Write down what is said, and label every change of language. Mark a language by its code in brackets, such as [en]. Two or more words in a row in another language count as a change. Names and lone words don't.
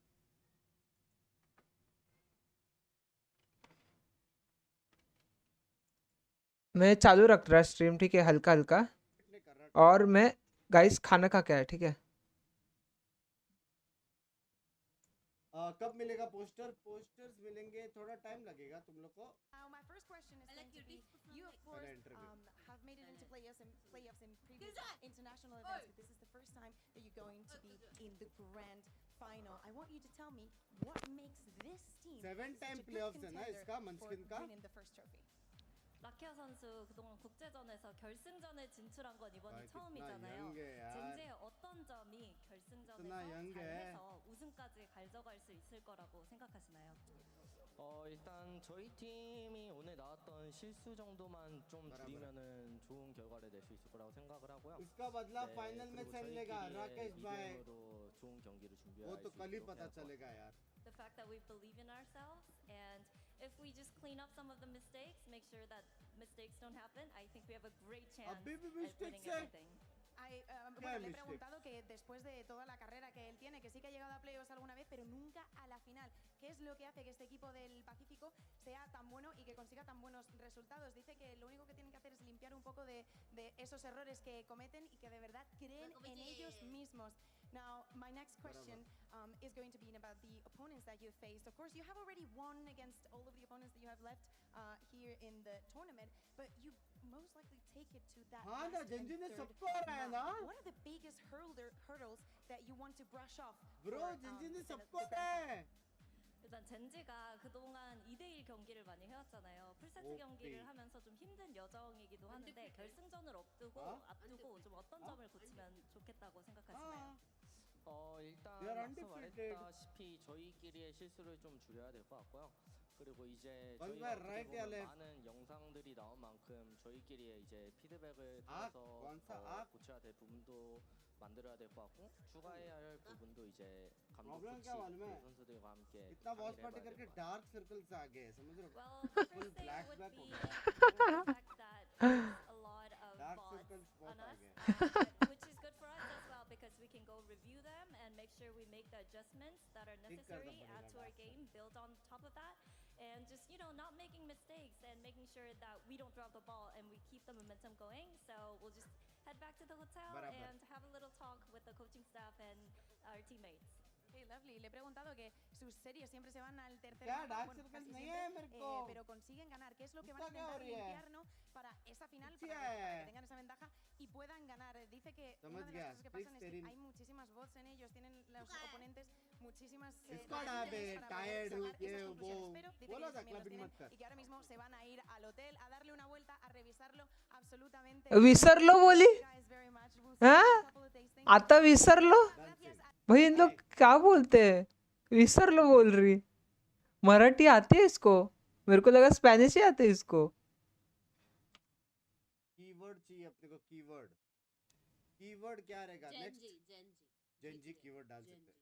[hi] मैं चालू रख रहा स्ट्रीम, ठीक है, हल्का हल्का। और मैं गाइस खाना खा के आया, ठीक है? कब मिलेगा पोस्टर्स मिलेंगे, थोड़ा टाइम लगेगा तुम लोग को। [en] My first question is going to be, you of course have made it into playoffs in previous international events, but this is the first time that you're going to be in the grand final. I want you to tell me what makes this team 7-time such a good [hi] playoffs है ना [en] contender [hi] इसका [en] for [hi] मंस्किन का। [en] winning the first trophy. [ko] 라키아 선수 그동안 국제전에서 결승전에 진출한 건 이번이 아, 처음이잖아요. [hi] 기तना young है यार। [ko] 젠지의 어떤 점이 결승전에서 [hi] कितना young है। [ko] 잘해서 우승까지 가져갈 수 있을 거라고 생각하시나요? 일단 저희 팀이 오늘 나왔던 실수 정도만 좀 줄이면은 좋은 결과를 낼 수 있을 거라고 생각을 하고요. [hi] इसका बदला फाइनल में [ko] 그리고 [hi] सेन लेगा राकेश भाई। [ko] 이변으로 좋은 경기를 [hi] वो [ko] 준비할 [hi] तो [ko] 수 [hi] कल ही [ko] 있도록 [hi] पता [ko] 해야 할 것 같아요. [hi] चलेगा यार। [en] The fact that we believe in ourselves, and if we just clean up some of the mistakes, make sure that mistakes don't happen, I think we have a great chance [hi] अभी भी [en] at winning [hi] mistakes है। [en] everything. [es] Bueno, le he preguntado que después de toda la carrera que él tiene, que sí que ha llegado a playoffs alguna vez, pero nunca a la final. ¿Qué es lo que hace que este equipo del Pacífico sea tan bueno y que consiga tan buenos resultados? Dice que lo único que tienen que hacer es limpiar un poco de esos errores que cometen y que de verdad creen en ellos mismos. [en] Now, my next question is going to be about the opponents that you've faced. Of course, you have already won against all of the opponents that you have left here in the tournament, but you most likely take it to that [hi] हाँ ना [en] last and [hi] जंजी ने [en] third [hi] सबको हराया ना। [en] round. What are the biggest hurdles that you want to brush off? Bro, for, [hi] जंजी ने [en] the [hi] सबको [en] grand final? [hi] हराया। [ko] 일단 젠지가 그동안 2대1 경기를 많이 해왔잖아요. 풀세트 경기를 하면서 좀 힘든 여정이기도 하는데 결승전을 앞두고 좀 어떤 점을 고치면 좋겠다고 생각하시나요? 일단 [en] They are [ko] 앞서 [en] undefeated. [ko] 말했다시피 저희끼리의 실수를 좀 줄여야 될 것 같고요. 그리고 이제 [en] One [ko] 저희가 [en] by [ko] 어떻게 [hi] right या [ko] 보면 [en] left? [ko] 많은 영상들이 나온 만큼 저희끼리의 이제 피드백을 악, 통해서 원사, 더 악. 고쳐야 될 부분도 만들어야 될 것 같고 추가해야 할 부분도 이제 감독 [en] Problem [ko] 코치 [hi] क्या मालूम है? [ko] 그리고 선수들과 함께 [hi] इतना वॉच [ko] 상의를 [hi] पार्टी [ko] 해봐야 될 [hi] करके [ko] 것 같아요. [en] dark circles [hi] आ गए समझ रहे हो? [en] Well, the Full first thing black would black be [hi] हो [en] the [hi] गया। [en] fact that there's a lot of Dark bots circles on [hi] बहुत आ [en] us, [hi] गए। [en] which is good for us as well because we can go review them and make sure we make the adjustments that are [hi] ठीक करना [en] necessary, add to [hi] पड़ेगा [en] our game, build on top of that, and just, you know, not making mistakes and making sure that we don't drop the ball and we keep the momentum going. So we'll just head back to the hotel [hi] बराबर। [en] and have a little talk with the coaching staff and our teammates. Okay, lovely. [es] Le he preguntado que sus series siempre se van al tercer [hi] क्या [en] round, dark [es] bueno, [en] circles [es] casi [hi] नहीं [es] siempre, [hi] है मेरे को? [es] pero consiguen ganar. ¿Qué es lo que van a ¿Esto [hi] क्या हो [es] intentar [hi] रही है? [es] limpiar, no? Para esa final, Sí para que [hi] है। [es] tengan esa ventaja y puedan ganar. Dice que [hi] समझ [es] una de [hi] गया, [es] las cosas que pasan es que [hi] Terin। [es] hay muchísimas bots en ellos, tienen los oponentes muchísimas [hi] इसको हटा बे, [es] dificultades para [hi] tired [es] poder [hi] हूँ, [es] sacar [hi] ये [es] esas [hi] वो [es] conclusiones. Pero dice que [hi] बोला [es] ellos [hi] था [es] también los [hi] क्लबिंग [es] tienen [hi] मत कर। [es] y que ahora mismo se van a ir al hotel a darle una vuelta, a revisarlo absolutamente. [mr] विसरलो बोली? [en] Guys, very much. We'll see [hi] हाँ? [en] you in a couple of days. Thank you. [mr] आता विसरलो? [es] Gracias a [hi] भाई इन लोग क्या बोलते हैं? विसरलो बोल रही। मराठी आती है इसको? मेरे को लगा स्पेनिश ही आती है इसको। कीवर्ड चाहिए अपने को, कीवर्ड। कीवर्ड क्या रहेगा नेक्स्ट? जेनजी कीवर्ड डाल सकते हैं।